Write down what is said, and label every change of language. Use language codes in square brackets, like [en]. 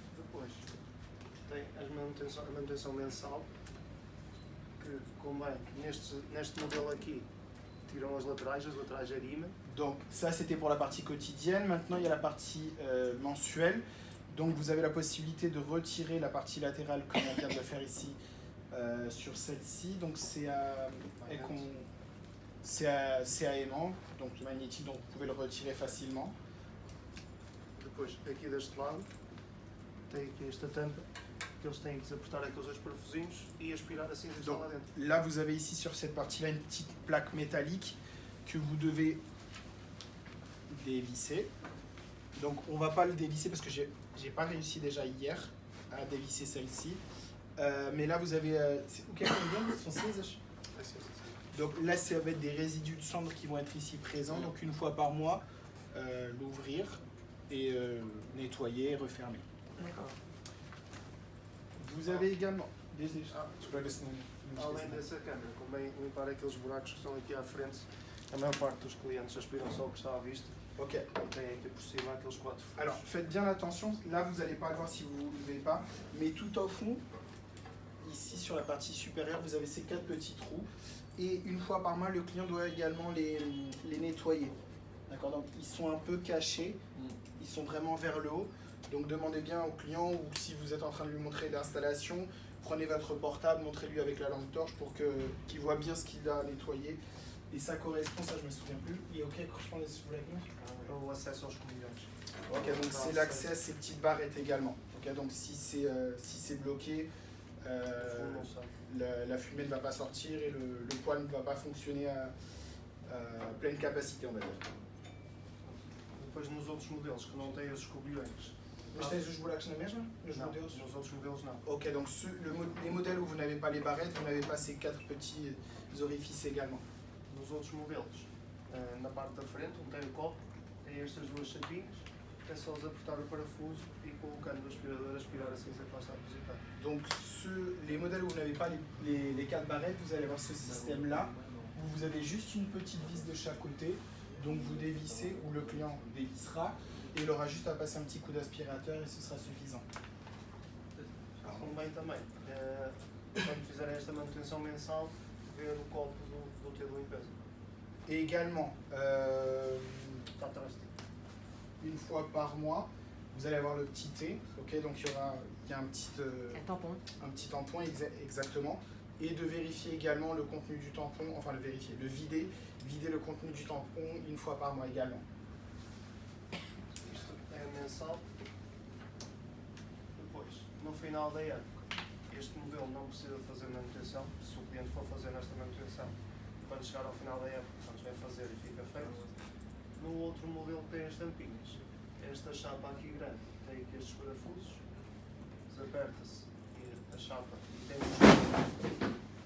[pt] Depois tem a manutenção mensal, que convém, neste modelo aqui, tiram as laterais é de imã. [fr] Donc ça c'était pour la partie quotidienne. Maintenant il y a la partie mensuelle. Donc vous avez la possibilité de retirer la partie latérale comme on vient de le faire ici sur celle-ci. Donc c'est à aimant, donc magnétique, donc vous pouvez le retirer facilement. [pt] Depois, aqui deste lado, tem aqui esta tampa, que eles têm que desapertar aqueles dois parafusinhos e aspirar a cinza que está lá dentro. [fr] là vous avez ici sur cette partie-là une petite plaque métallique que vous devez dévisser. Donc on va pas le dévisser parce que j'ai pas réussi déjà hier à dévisser celle-ci. Mais là vous avez... [pt] o que é que são cinzas? Assim, assim. [fr] Donc là, ça va être des résidus de cendres qui vont être ici présents. Donc une fois par mois, l'ouvrir et nettoyer et refermer. D'accord. Vous avez également... [pt] Além dessa câmara, convém limpar aqueles buracos que estão aqui à frente. A maior parte dos clientes aspiram só o que está à vista Ok. e tem aqui por cima aqueles 4 furos. [fr] Alors faites bien attention. Là, vous n'allez pas le voir si vous ne levez pas. Mais tout au fond, ici sur la partie supérieure, vous avez ces 4 petits trous. Et une fois par mois, le client doit également les nettoyer. D'accord. Donc ils sont un peu cachés. Ils sont vraiment vers le haut. Donc demandez bien au client ou si vous êtes en train de lui montrer l'installation, prenez votre portable, montrez-lui avec la lampe torche pour qu'il voit bien ce qu'il a nettoyé. Et ça correspond, ça je me souviens plus. Et ok, je pense que [pt] O acesso aos comunhões. [fr] Ok, donc c'est l'accès à ces petites barrettes également. Ok, donc si c'est bloqué, [pt] O fumo não sai. [fr] la fumée ne va pas sortir et le poêle ne va pas fonctionner à pleine capacité, on va dire. [pt] Depois nos outros modelos que não têm os escobilhões. Mas tens os buracos na mesma? Nos Não, modelos? nos outros modelos não. [fr] Ok, donc les modèles où vous n'avez pas les barrettes, vous n'avez pas ces 4 petits orifices également. [pt] Nos outros modelos, na parte da frente, onde tem o copo, tem estas duas chapinhas é só desapertar o parafuso e colocando o aspirador, aspirar a cinza que lá está depositada. [fr] Donc les modèles où vous n'avez pas les 4 barrettes, vous allez avoir ce système-là, où vous avez juste une petite vis de chaque côté, donc vous dévissez, ou le client dévissera, et il aura juste à passer un petit coup d'aspirateur et ce sera suffisant. [pt] Convém também, quando fizerem esta manutenção mensal, ver o copo do teu de limpeza. [fr] Et également, [pt] Está atrás de ti. [fr] une fois par mois, vous allez avoir le petit T, ok, donc il y a un petit tampon exactement, et de vérifier également le contenu du tampon, enfin le vider le contenu du tampon une fois par mois également. [pt] Isto é mensal. Depois, no final da época, este modelo não precisa fazer manutenção, se o cliente for fazer nesta manutenção, quando chegar ao final da época, quando vai fazer e fica feito. No outro modelo tem as tampinhas. Esta chapa aqui grande tem aqui estes parafusos, desaperta-se a chapa e tem desaperta-se.